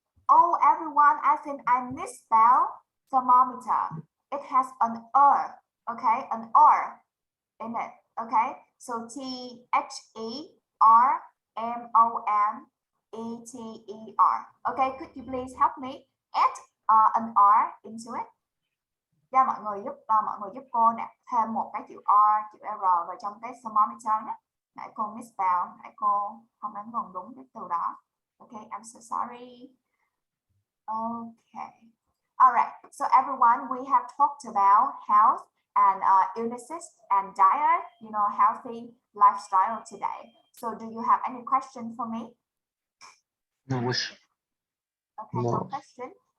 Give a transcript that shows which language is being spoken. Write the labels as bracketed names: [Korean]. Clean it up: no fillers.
[English] Oh, everyone, I think I misspelled thermometer. It has an R, okay, an R in it, okay? So THERMOMETER. Okay, could you please help me add an R into it? [Vietnamese] Dạ, mọi người giúp cô nè, thêm một cái chữ R, chữ R vào trong cái thermometer nhé. Nãy cô misspell, nãy cô không đánh vần đúng cái từ đó. [English] Okay, I'm so sorry. Okay. All right. So everyone, we have talked about health and illnesses and diet, you know, healthy lifestyle today. So do you have any question for me? No. Okay, no question.